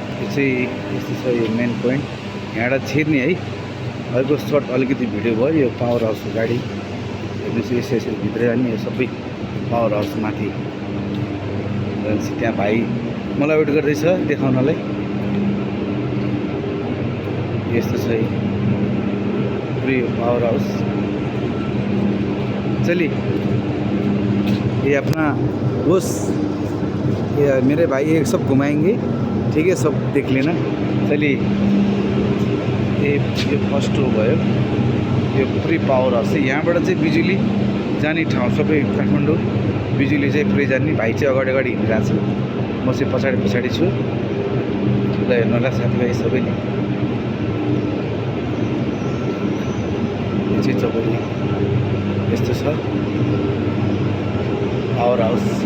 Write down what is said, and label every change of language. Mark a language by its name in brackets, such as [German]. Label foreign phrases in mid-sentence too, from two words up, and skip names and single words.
[Nepali] चाहिँ यस्तो छ यो [English] main point [Nepali] यहाँबाट छिर्ने है। अर्को सर्ट अलिकति भिडियो भयो यो पावर हाउसको गाडी हेर्नुहोस् यसरी भित्रै जाने यो सबै [English] power house [Nepali] माथि भनेपछि त्यहाँ भाइ मलाई वेट गर्दैछ देखाउनलाई। यस्तो छ पूरी [English] power house. [Hindi] चलिए ये अपना बॉस ये मेरे भाई ये सब घुमाएंगे, ठीक है, सब देख लेना। चलिए ये [Nepali] फर्स्ट हो भयो यो पुरै [English] power house [Nepali] चाहिँ यहाँबाट चाहिँ बिजुली जाने ठाउँ सबै काठमाडौँ बिजुली चाहिँ पुरै जाने। भाइ चाहिँ अगाडि अगाडि हिँडिरहेको छ, म चाहिँ पछाडि पछाडि छु। ल हेर्नु होला साथीभाइ सबैले यो चाहिँ तपाईँले यस्तो छ [English] power house.